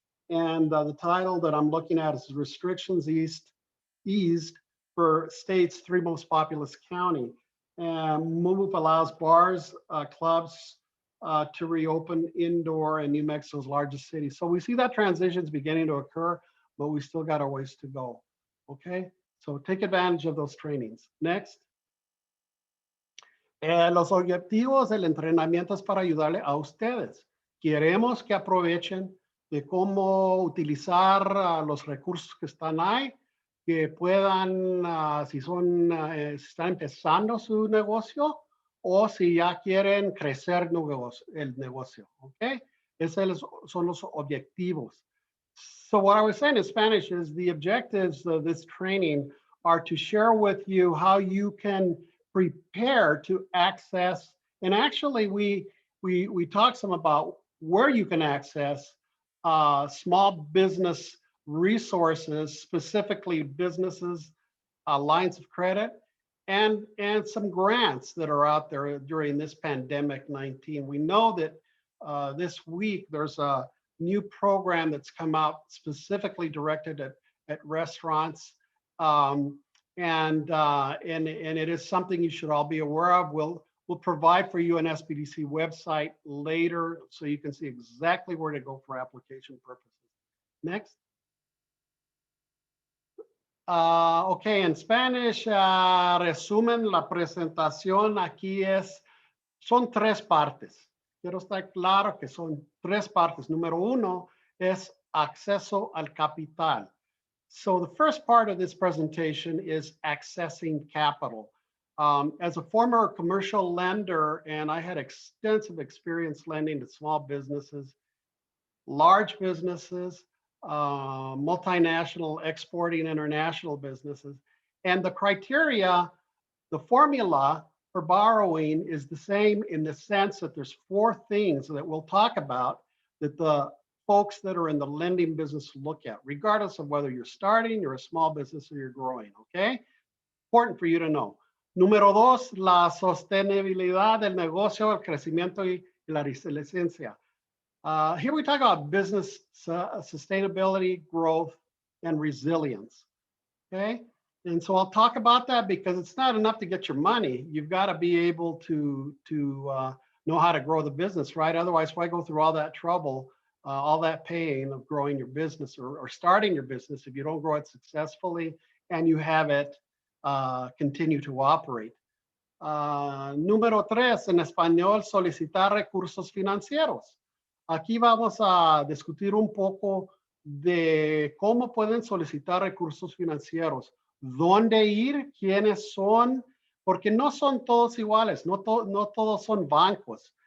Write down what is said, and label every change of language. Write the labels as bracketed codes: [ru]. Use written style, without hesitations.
[en] And the title that I'm looking at is Restrictions Eased for State's 3 Most Populous County. And MOVE allows bars, clubs, to reopen indoor in New Mexico's largest city. So we see that transition is beginning to occur, but we still got a ways to go. Okay, so take advantage of those trainings. Next. [es] Los objetivos del entrenamiento es para ayudarle a ustedes. Queremos que aprovechen de cómo utilizar los recursos que están ahí, que puedan, si están empezando su negocio, o si ya quieren crecer el negocio, ¿ok? Esos son los objetivos. [en] So what I was saying in Spanish is the objectives of this training are to share with you how you can prepare to access. And actually, we talked some about where you can access small business resources, specifically businesses, lines of credit, and some grants that are out there during this pandemic 19. We know that this week there's a new program that's come out specifically directed at restaurants, and it is something you should all be aware of. We'll provide for you an SBDC website later so you can see exactly where to go for application purposes. Next. Okay, in Spanish, [es] resumen la presentación aquí son tres partes. Quiero estar claro que son tres partes. Número uno es acceso al capital. [en] So the first part of this presentation is accessing capital. As a former commercial lender, and I had extensive experience lending to small businesses, large businesses, multinational, exporting, international businesses. And the criteria, the formula for borrowing is the same in the sense that there's four things that we'll talk about that the folks that are in the lending business look at, regardless of whether you're starting, you're a small business, or you're growing, okay? Important for you to know. [es] Número dos, la sostenibilidad del negocio, el crecimiento y la resiliencia. [en] Here we talk about business sustainability, growth, and resilience, okay? And so I'll talk about that because it's not enough to get your money. You've got to be able to know how to grow the business, right? Otherwise, why go through all that trouble, all that pain of growing your business or starting your business if you don't grow it successfully and you have it continue to operate. [es] Número tres, en español, solicitar recursos financieros. Aquí vamos a discutir un poco de cómo pueden solicitar recursos financieros, dónde ir, quiénes son, porque no son todos iguales, no todos son bancos.